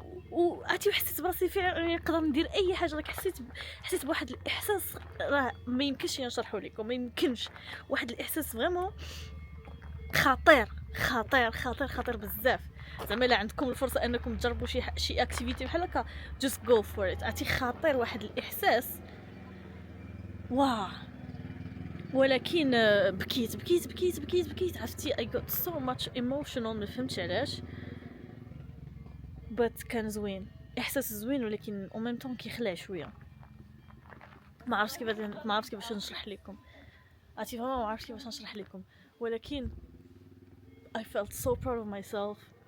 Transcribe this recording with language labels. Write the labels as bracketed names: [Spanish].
[Arabic] وعرفتي حسيت براسي فعلا نقدر ندير اي حاجه. راك حسيت بواحد الاحساس راه ما يمكنش نشرحه لكم، ما يمكنش. واحد الاحساس فريمون خطير بزاف. زعما الا عندكم الفرصه انكم تجربوا شي اكتيفيتي بحال هكا، [English] just go for it. [Arabic] عرفتي خطير واحد الاحساس. واه ولكن بكيت عرفتي [English] I got so much emotional. [Arabic] ما فهمتش علاش، but كان زوين، احساس زوين، ولكن او ميم طون كيخلع شويه. ما عرفتش كيفاش نشرح لكم. عرفتي فريمون ما عرفتش كيفاش نشرح لكم، ولكن [English] I felt so proud of myself.